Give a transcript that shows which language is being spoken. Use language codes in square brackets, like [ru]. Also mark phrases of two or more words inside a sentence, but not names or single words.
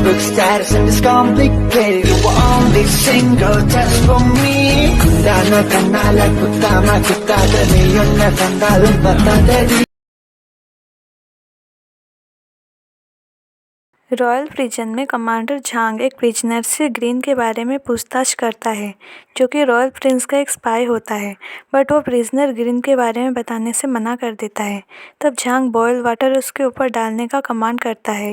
[en] status and it's complicated. You were only single just for me. Dana kanala kutama kutada niyon na tandalong patadari. royal prison [hi] में कमांडर झांग एक प्रिजनर से ग्रीन के बारे में पूछताछ करता है, जो कि [en] royal prince [hi] का एक स्पाई होता है, बट वो प्रिजनर ग्रीन के बारे में बताने से मना कर देता है। तब झांग [en] boil water [hi] उसके ऊपर डालने का कमांड करता है।